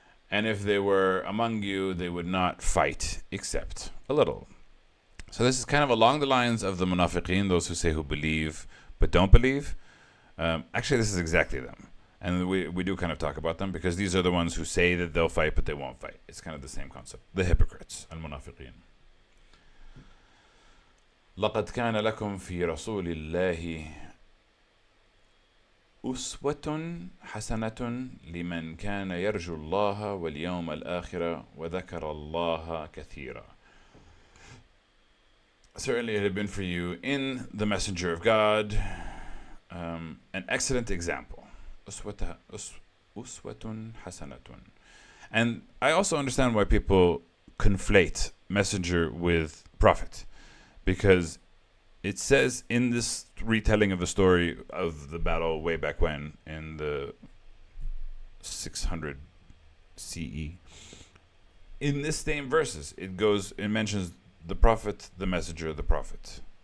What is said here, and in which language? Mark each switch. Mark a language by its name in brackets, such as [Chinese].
[English] And if they were among you, they would not fight, except a little. So this is kind of along the lines of the munafiqeen, those who say who believe but don't believe. Actually, this is exactly them. And we do kind of talk about them because these are the ones who say that they'll fight but they won't fight. It's kind of the same concept. The hypocrites, al-munafiqeen. [Arabic] لقد كان لكم في رسول الله أسوة حسنة لمن كان يرجو الله واليوم الآخر وذكر الله كثيرا. [English] Certainly it had been for you in the messenger of God an excellent example. [Arabic] أسوة حسنة. [English] And I also understand why people conflate messenger with prophet, because it says in this retelling of the story of the battle way back when in the 600 CE, in this same verses it mentions the prophet, the messenger, the prophet.